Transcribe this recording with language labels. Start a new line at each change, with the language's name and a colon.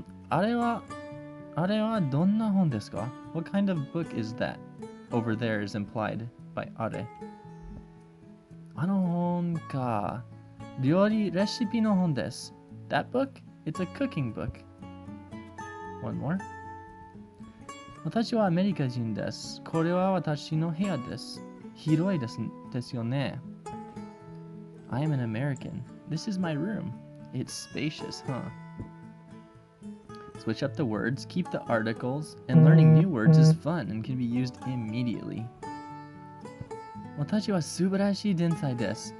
Japanese: あれはどんな本ですか?
English: What kind of book is that? Over there is implied by あれ.
Japanese: あの本か。料理レシピの本です.
English: That book? It's a cooking book. One more.
Japanese: 私はアメリカ人です。これは私の部屋です。広いですよね。
English: I am an American. This is my room. It's spacious, huh? Switch up the words, keep the articles, and learning new words is fun and can be used immediately.
Japanese: 私は素晴らしい天才です。